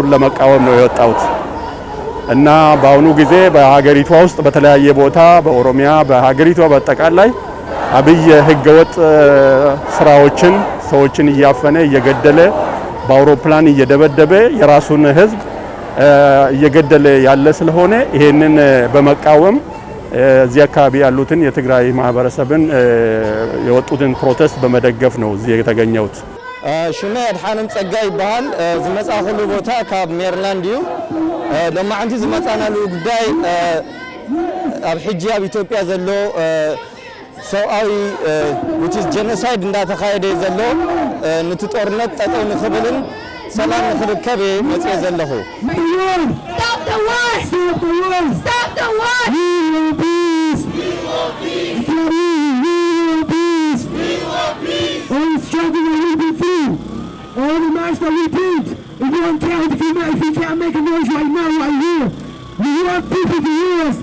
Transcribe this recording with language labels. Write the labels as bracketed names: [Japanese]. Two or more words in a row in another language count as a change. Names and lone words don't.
[Amharic] ለመቃወም ነው የወጣሁት እና በአሁኑ ጊዜ በሀገሪቷ ውስጥ በተለያየ ቦታ በኦሮሚያ በሀገሪቷ በአጠቃላይ አብይ ህገወጥ ስራዎችን ሰዎችን እያፈነ እየገደለ በአውሮፕላን እየደበደበ የራሱን ህዝብ እየገደለ ያለ ስለሆነ ይሄንን በመቃወም እዚህ አካባቢ ያሉትን የትግራይ ማህበረሰብን የወጡትን ፕሮቴስት በመደገፍ ነው እዚህ የተገኘሁት [Tigrinya] ሽሜ አድሓንም ጸጋይ ይባል ዝመጻኹሉ ቦታ ካብ ሜሪላንድ እዩ ለማዓንቲ ዝመጻናሉ ጉዳይ ኣብ ሕጂ ኣብ ኢትዮጵያ ዘሎ ሰውአዊ [English] which is genocide [Tigrinya] እንዳተካሄደ ዘሎ ነቲ ጦርነት ጠጠው ንኽብልን ሰላም ንኽርከብ መጽእ ዘለኹ [English] Stop the war! Stop the war! Stop the war! We will peace! We will peace! We will peace! We will peace! All the struggle will be free! All the master repeat! If you don't count, if you can't make a noise right now, right here, we want people to hear us!